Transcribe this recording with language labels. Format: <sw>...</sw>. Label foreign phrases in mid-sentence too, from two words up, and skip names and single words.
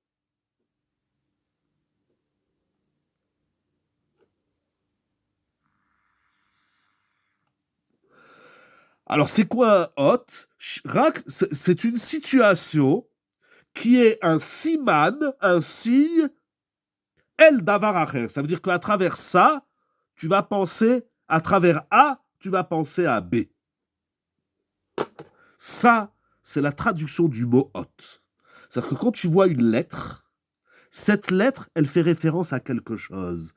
<fr>Alors, c'est quoi un hot? C'est une situation qui est un siman, un signe,</fr> <he>אל דבר אחר.</he> <fr>Ça veut dire qu'à travers ça, tu vas penser, à travers A, tu vas penser à B. Ça, c'est la traduction du mot hot. C'est-à-dire que quand tu vois une lettre, cette lettre, elle fait référence à quelque chose.</fr>